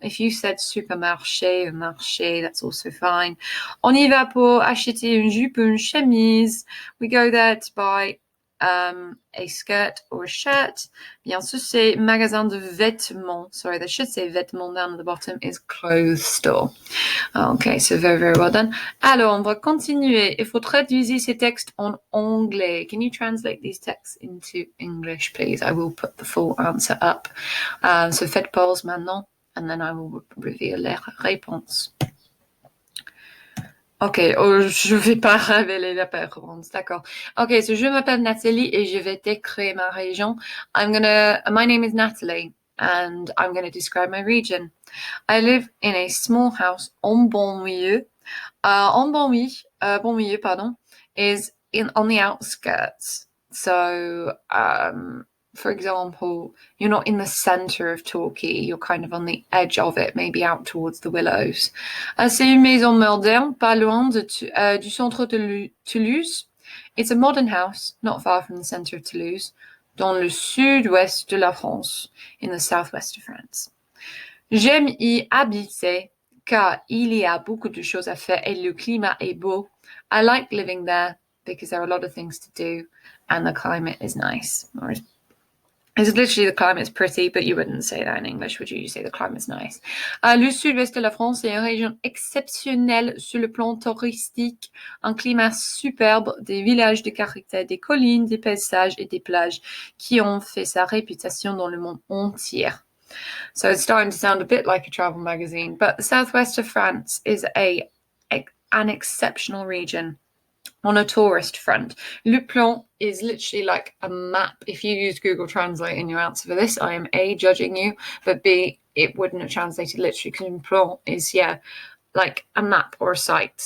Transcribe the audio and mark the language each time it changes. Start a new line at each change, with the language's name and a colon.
English: If you said supermarché or marché, that's also fine.
French: On y va pour acheter une jupe ou une chemise.
English: We go there to buy a skirt or a shirt.
French: Bien sûr, c'est magasin de vêtements.
English: Sorry, they should say vêtements down at the bottom is clothes store. Okay, so very, very well done.
French: Alors, on va continuer. Il faut traduire ces textes en anglais.
English: Can you translate these texts into English, please? I will put the full answer up. So
French: faites pause maintenant,
English: and then I will reveal
French: les réponses. Ok, je vais pas révéler la réponse, d'accord.
English: Ok, so
French: je m'appelle Nathalie et je vais décrire ma région.
English: My name is Natalie, and I'm gonna describe my region. I live in a small house
French: en Bonmilieu.
English: Bonmilieu, pardon, is on the outskirts. So, for example, you're not in the center of Torquay, you're kind of on the edge of it, maybe out towards the Willows.
French: C'est une maison moderne, pas loin du centre de Toulouse.
English: It's a modern house, not far from the center of Toulouse,
French: dans le sud-ouest de la France,
English: in the southwest of France.
French: J'aime y habiter, car il y a beaucoup de choses à faire et le climat est beau.
English: I like living there because there are a lot of things to do and the climate is nice. It's literally the climate's pretty, but you wouldn't say that in English, would you? You say the climate's nice.
French: Le sud-ouest de la France est une région exceptionnelle sur le plan touristique, un climat superbe, des villages de caractère, des collines, des paysages et des plages qui ont fait sa réputation dans le monde entier.
English: So it's starting to sound a bit like a travel magazine, but the southwest of France is an exceptional region. On a tourist front, le plan is literally like a map. If you use Google Translate in your answer for this, I am A, judging you, but B, it wouldn't have translated literally because plan is, like a map or a site.